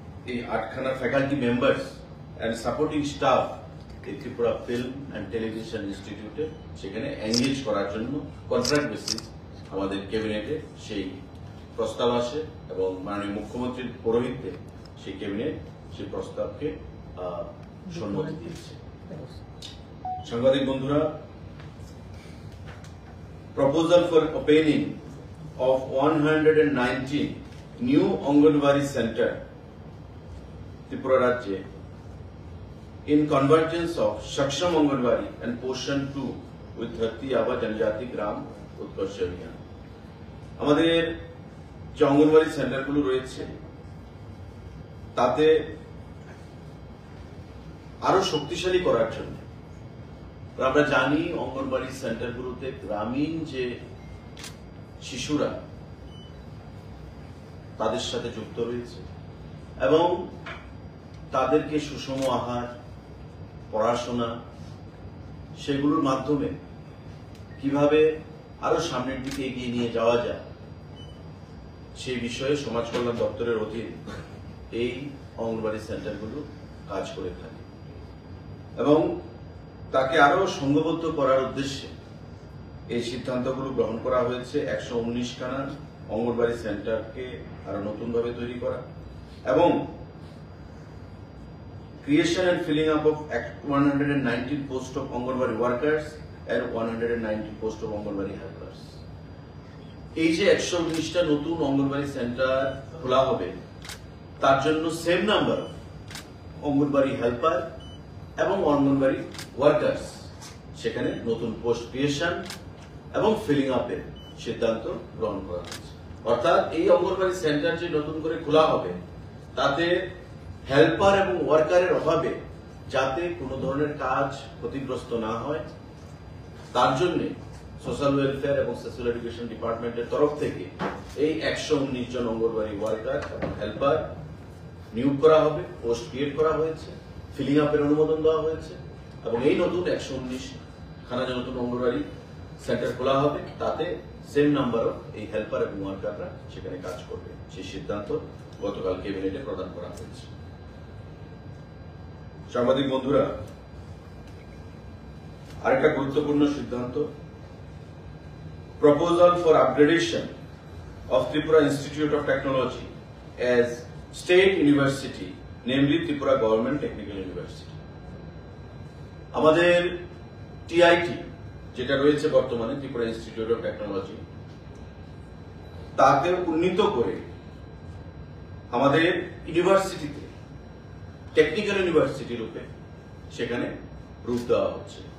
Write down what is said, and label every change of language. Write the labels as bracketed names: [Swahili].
[Bangla] এই 8খানা [English] faculty members and supporting staff [Bangla] এই Tripura film and television ইনস্টিটিউটে সেখানে এঙ্গেজ করার জন্য কন্ট্রাক্ট বেসিস আমাদের ক্যাবিনেটে সেই প্রস্তাব আসে এবং মাননীয় মুখ্যমন্ত্রীর পৌরোহিত্যে সেই ক্যাবিনেট সেই প্রস্তাবকে সম্মতি দিয়েছে। সাংবাদিক বন্ধুরা, [English] proposal for opening of 119 new anganwadi centre [Bangla] Tripura রাজ্যে [English] in convergence of Shaksham Anganwadi and Poshan 2 with 30 Aba Janjati Gram Utkarsh Abhiyan. [Bangla] আমাদের যে অঙ্গনওয়াড়ি সেন্টারগুলো রয়েছে তাতে আরো শক্তিশালী করার জন্য আমরা জানি অঙ্গনওয়াড়ি সেন্টারগুলোতে গ্রামীণ যে শিশুরা তাদের সাথে যুক্ত রয়েছে এবং তাদেরকে সুষম আহার, পড়াশোনা, সেগুলোর মাধ্যমে কিভাবে আরো সামনের দিকে এগিয়ে নিয়ে যাওয়া যায় সেই বিষয়ে সমাজ কল্যাণ দপ্তরের অধীন এই অঙ্গনওয়াড়ি সেন্টারগুলো কাজ করে থাকে এবং তাকে আরো সংঘবদ্ধ করার উদ্দেশ্যে এই সিদ্ধান্তগুলো গ্রহণ করা হয়েছে। 119খানা অঙ্গনওয়াড়ি সেন্টারকে আরো নতুনভাবে তৈরি করা এবং [English] creation and filling up of 119 posts of Anganwadi workers and 190 posts of Anganwadi helpers. [Bangla] এই যে 119টা নতুন অঙ্গনওয়াড়ি সেন্টার খোলা হবে তার জন্য সেম নাম্বার অঙ্গনওয়াড়ি হেল্পার এবং অঙ্গনওয়াড়ি ওয়ার্কার্স সেখানে নতুন পোস্ট ক্রিয়েশন এবং ফিলিং আপের সিদ্ধান্ত গ্রহণ করা হয়েছে। অর্থাৎ এই অঙ্গনওয়াড়ি সেন্টার যে নতুন করে খোলা হবে তাতে হেল্পার এবং ওয়ার্কারের অভাবে যাতে কোনো ধরনের কাজ ক্ষতিগ্রস্ত না হয় তার জন্য সোশ্যাল ওয়েলফেয়ার এবং সোশ্যাল এডুকেশন ডিপার্টমেন্টের তরফ থেকে এই 119 জন অঙ্গনওয়াড়ি ওয়ার্কার এবং হেল্পার নিয়োগ করা হবে, পোস্ট ক্রিয়েট করা হয়েছে, ফিলিং আপের অনুমোদন দেওয়া হয়েছে এবং এই নতুন 119 খানা যে নতুন অঙ্গনওয়াড়ি সেন্টার খোলা হবে তাতে সেম নাম্বারও এই হেল্পার এবং ওয়ার্কাররা সেখানে কাজ করবে। সেই সিদ্ধান্ত গতকাল ক্যাবিনেটে প্রদান করা হয়েছে। সাংবাদিক বন্ধুরা, আরেকটা গুরুত্বপূর্ণ সিদ্ধান্ত, [English] Proposal for upgradation of Tripura Institute of Technology as State University, namely Tripura Government Technical University. [Bangla] আমাদের টিআইটি যেটা রয়েছে বর্তমানে ত্রিপুরা ইনস্টিটিউট অফ টেকনোলজি, তাকে উন্নীত করে আমাদের ইউনিভার্সিটিতে টেকনিক্যাল ইউনিভার্সিটি রূপে সেখানে রূপ দেওয়া হচ্ছে।